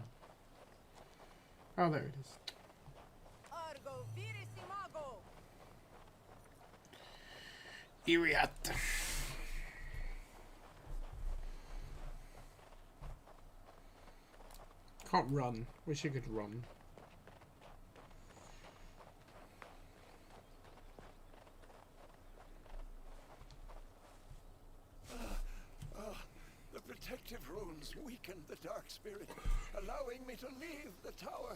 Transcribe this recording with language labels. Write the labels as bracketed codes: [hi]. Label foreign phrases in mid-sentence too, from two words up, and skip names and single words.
[en] Oh, there it is. Argo, vire si mago. Iriat. Can't run. Wish I could run. The protective runes weakened the dark spirit, allowing me to leave the tower.